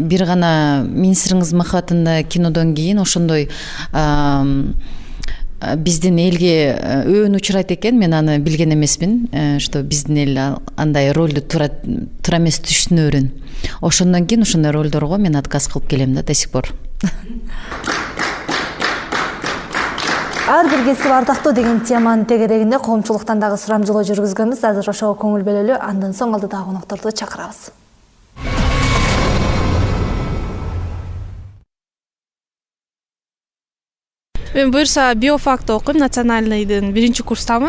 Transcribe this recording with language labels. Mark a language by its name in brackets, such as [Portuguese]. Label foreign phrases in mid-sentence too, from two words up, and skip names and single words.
[Kyrgyz] Бир гана Менин сырыңыз махабатында кинодон кийин ошондой биздин элге өөн учурайт экен, мен аны билген эмесмин, что биздин эл андай ролду туура эмес түшүнө берен. Ошондон кийин ошондой ролдорго мен отказ кылып келем да [Russian] до сих пор. [Kyrgyz] Ар бир кесип ардактуу деген теманын тегерегинде коомчулуктан дагы сурамжылоо жүргүзгөнбүз. Азыр ошого көңүл бөлөлү, андан соң алдыдагы конокторду чакырабыз. Мен буюрса биофакты окуйм, национальныйдын 1-курстамын.